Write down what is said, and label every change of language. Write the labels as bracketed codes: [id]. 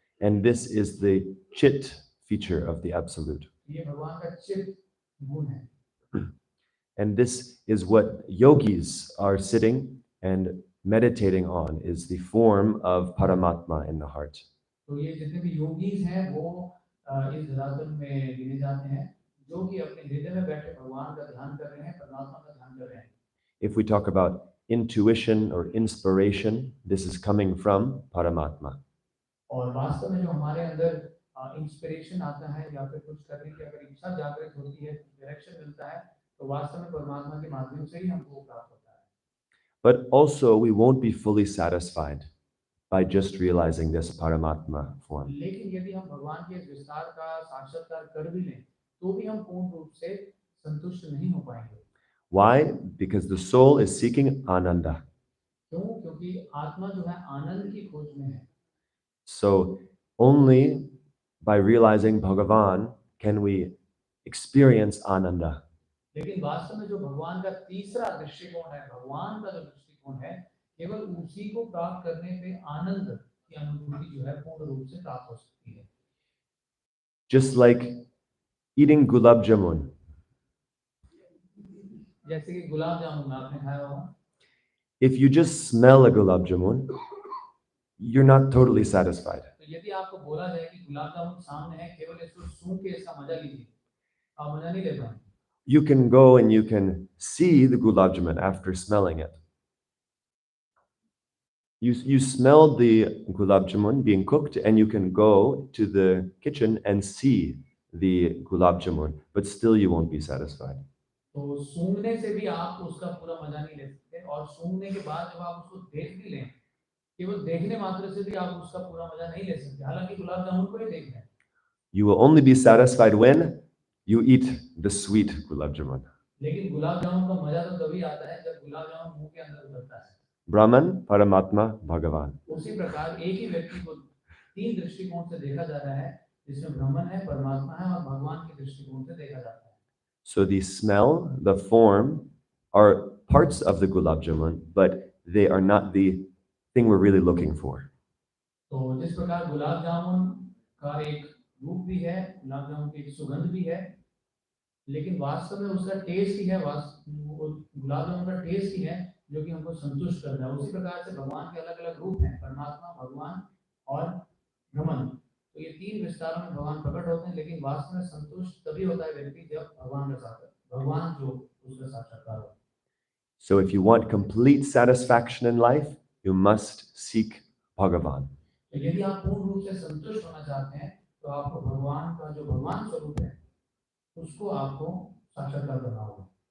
[en] And this is the Chit feature of the Absolute. [hi] ये भगवान का चित गुण है। [en] And this is what yogis are sitting and meditating on, is the form of Paramatma in the heart. [hi] तो ये जितने भी योगीज हैं वो इस धरातल में गिने जाते हैं, जो कि अपने हृदय में बैठे भगवान का ध्यान कर रहे हैं, परमात्मा का ध्यान कर रहे हैं। [en] If we talk about intuition or inspiration, this is coming from Paramatma. [hi] और वास्तव में जो हमारे अंदर इंस्पिरेशन आता है या फिर कुछ करने की अगर इच्छा जागृत होती है, डायरेक्शन मिलता है, तो वास्तव में परमात्मा के माध्यम से ही हमको प्राप्त होता है। [en] But also we won't be fully satisfied by just realizing this Paramatma form. [hi] लेकिन यदि हम भगवान के इस विस्तार का साक्षात्कार कर भी लें, तो भी हम पूर्ण रूप से संतुष्ट नहीं हो पाएंगे। [en] Why? Because the soul is seeking Ananda. [hi] क्यों? क्योंकि आत्मा जो है आनंद की खोज में है। [en] So only by realizing Bhagavan can we experience Ananda. [hi] लेकिन वास्तव में जो भगवान का तीसरा दृष्टिकोण है, भगवान का जो दृष्टिकोण है, केवल उसी को प्राप्त करने पे आनंद की अनुभूति जो है पूर्ण रूप से प्राप्त हो सकती है। [en] Just like eating gulab jamun. [hi] जैसे कि गुलाब जामुन आपने खाया होगा। [en] If you just smell a gulab jamun, you're not totally satisfied. [hi] तो यदि आपको बोला जाए कि गुलाब जामुन सामने है, केवल इसको सूंघ के इसका मजा लीजिए, आप मजा नहीं ले पाएंगे। [en] You can go and you can see the gulab jamun after smelling it. You smell the gulab jamun being cooked and you can go to the kitchen and see the gulab jamun, but still you won't be satisfied. [hi] तो सूंघने से भी आप उसका पूरा मजा नहीं ले सकते, और सूंघने के बाद जब आप उसको देख भी लें, केवल देखने मात्र से भी आप उसका पूरा मजा नहीं ले सकते, हालांकि गुलाब जामुन को ही देख रहे हैं। [en] You will only be satisfied when you eat the sweet gulab jamun. [hi] लेकिन गुलाब जामुन का मजा तो तभी आता है जब गुलाब जामुन मुंह के अंदर उतरता है। [en] Brahman, Paramatma, Bhagavan. [hi] उसी प्रकार एक ही व्यक्ति को तीन दृष्टिकोण से देखा जा रहा है, जिसमें ब्राह्मण है, परमात्मा है और भगवान के दृष्टिकोण से देखा जाता है। [en] So the smell, the form are parts of the gulab jamun, but they are not the thing we're really looking for. [hi] तो जिस प्रकार गुलाब जामुन का एक रूप भी है, गुलाब जामुन की एक सुगंध भी है, लेकिन वास्तव में उसका टेस्ट ही है, गुलाब जामुन का टेस्ट ही है जो कि हमको संतुष्ट करता है। उसी प्रकार से भगवान के अलग अलग रूप हैं, परमात्मा, भगवान और ब्रह्मन। तो ये तीन विस्तारों में भगवान प्रकट होते हैं, लेकिन वास्तव में संतुष्ट तभी होता है व्यक्ति जब भगवान जो उसका साक्षात्कार हो। [en] So if you want complete satisfaction in life, you must seek Bhagavan. [hi] तो यदि आप पूर्ण रूप से संतुष्ट होना चाहते हैं, तो आपको भगवान का जो भगवान स्वरूप है उसको आपको साक्षात्कार करना होगा।